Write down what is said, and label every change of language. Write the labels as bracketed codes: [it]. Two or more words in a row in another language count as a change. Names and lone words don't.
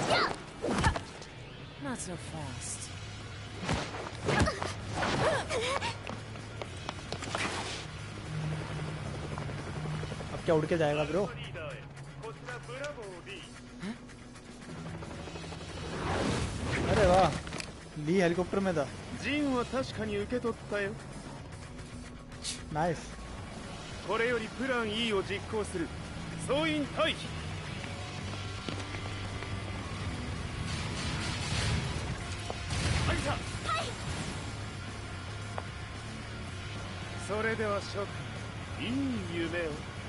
[en] Not so fast. [hi] अब क्या उड़ के जाएगा ब्रो? अरे वाह, ली हेलीकॉप्टर में था। नाइस। [ja] これよりプラン E を実行する。総員退避。はいさ。それでは諸君、いい夢を。